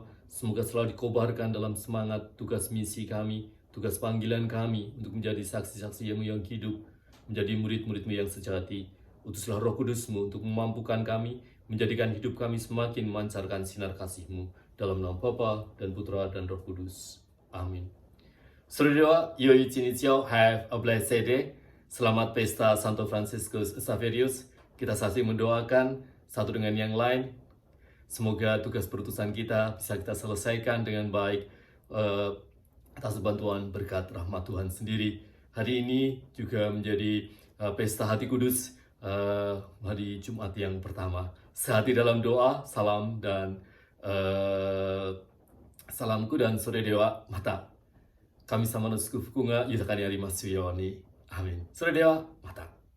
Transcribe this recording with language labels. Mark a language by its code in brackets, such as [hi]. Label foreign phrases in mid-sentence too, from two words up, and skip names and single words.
[id] Semoga selalu dikobarkan dalam semangat tugas misi kami, tugas panggilan kami untuk menjadi saksi-saksi yang hidup, menjadi murid-murid-Mu yang sejati. Utuslah Roh Kudus-Mu untuk memampukan kami, menjadikan hidup kami semakin memancarkan sinar kasih-Mu. Dalam nama Bapa dan Putra dan Roh Kudus. Amin. Saudara, yoi cinicio, [en] have a blessed day. [id] Selamat pesta Santo Fransiskus Xaverius. Kita saling mendoakan satu dengan yang lain. Semoga tugas perutusan kita bisa kita selesaikan dengan baik atas bantuan berkat rahmat Tuhan sendiri. Hari ini juga menjadi pesta hati kudus, hari Jumat yang pertama. Sehati dalam doa, salam dan salamku dan [ja] それではまた. 神様の祝福が豊かにありますように。アーメン。それではまた。